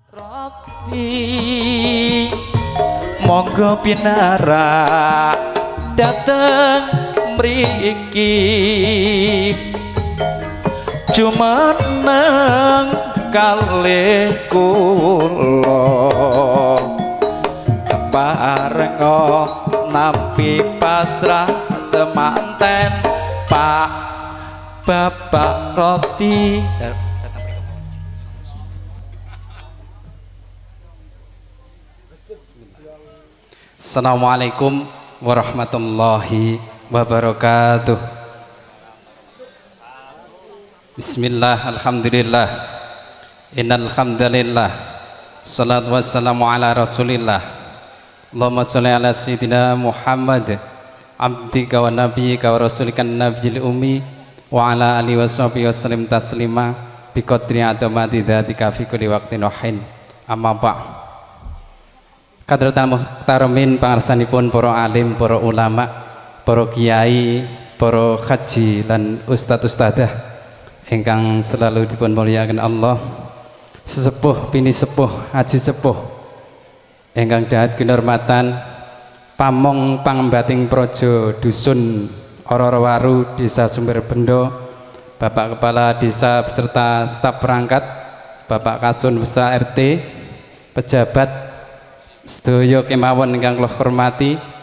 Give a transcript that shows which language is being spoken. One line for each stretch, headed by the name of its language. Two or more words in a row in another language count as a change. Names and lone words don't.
Javanese: Roti monggo pinara dateng mriki jumeneng kalih kula keparenga nampi pasrah temanten Pak Bapak Roti.
Arabic: السلام عليكم ورحمة الله وبركاته. بسم الله، الحمد لله، إن الحمد لله، الصلاة والسلام على رسول الله. اللهم صل على سيدنا محمد عبدك ونبيك ورسولك النبي الأمي وعلى آله وصحبه وسلم تسليما بقدر عظمة ذاتك في كل وقت وحين. أما بعد. حضرة المحترمين
Javanese: pangarsanipun para alim, para ulama, para kiai, para haji lan ustadz-ustadzah ingkang selalu dipun mulyakaken Allah, sesepuh bini sepuh haji sepuh ingkang dahat kinurmatan pamong pangembating praja dusun Ororo Waru Desa Sumberbendo, Bapak Kepala Desa
Indonesian: beserta staf perangkat,
Javanese: Bapak Kasun beserta RT, pejabat sedaya kemawon ingkang kula hormati,